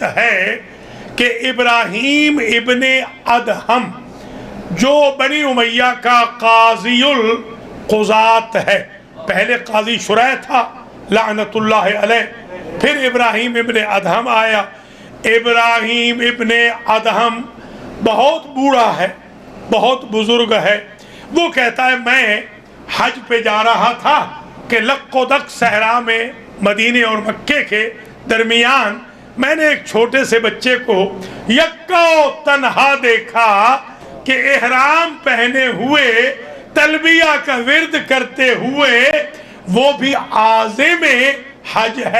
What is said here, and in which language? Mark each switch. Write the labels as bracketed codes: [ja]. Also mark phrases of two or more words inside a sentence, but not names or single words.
[ur] ہے کہ ابراہیم ابن ادہم جو بنی امیہ کا قاضی القضات ہے، پہلے قاضی شریح تھا لعنت اللہ علیہ، پھر ابراہیم ابن ادہم آیا. ابراہیم ابن ادہم بہت بوڑھا ہے، بہت بزرگ ہے. وہ کہتا ہے میں حج پہ جا رہا تھا کہ لق و دق صحرا میں مدینے اور مکے کے درمیان میں نے ایک چھوٹے سے بچے کو یکا و تنہا دیکھا کہ احرام پہنے ہوئے تلبیہ کا ورد کرتے ہوئے، وہ بھی عازم حج ہے.